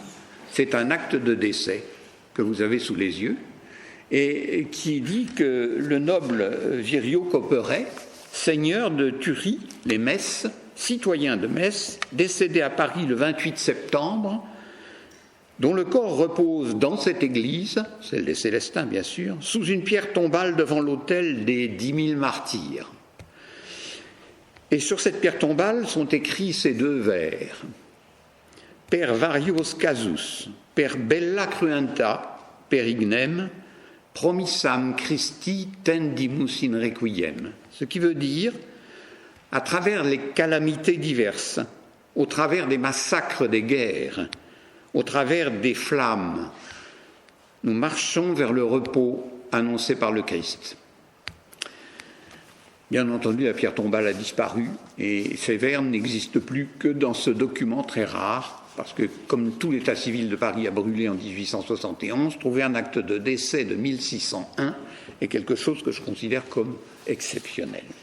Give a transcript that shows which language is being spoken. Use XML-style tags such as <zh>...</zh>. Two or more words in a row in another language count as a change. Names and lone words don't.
<fr>C'est un acte de décès que vous avez sous les yeux et qui dit que le noble Viriot-Copperet, seigneur de Thury, les Metz, citoyen de Metz, décédé à Paris le 28 septembre, dont le corps repose dans cette église, celle des Célestins bien sûr, sous une pierre tombale devant l'autel des 10 000 martyrs. Et sur cette pierre tombale sont écrits ces 2 vers.</fr> <la>Per varios casus, per bella cruenta, per ignem, promissam Christi tendimus in requiem.</la> <fr>Ce qui veut dire, à travers les calamités diverses, au travers des massacres des guerres, au travers des flammes, nous marchons vers le repos annoncé par le Christ. Bien entendu, la pierre tombale a disparu et ces vers n'existent plus que dans ce document très rare, parce que comme tout l'état civil de Paris a brûlé en 1871, trouver un acte de décès de 1601 est quelque chose que je considère comme exceptionnel.</fr>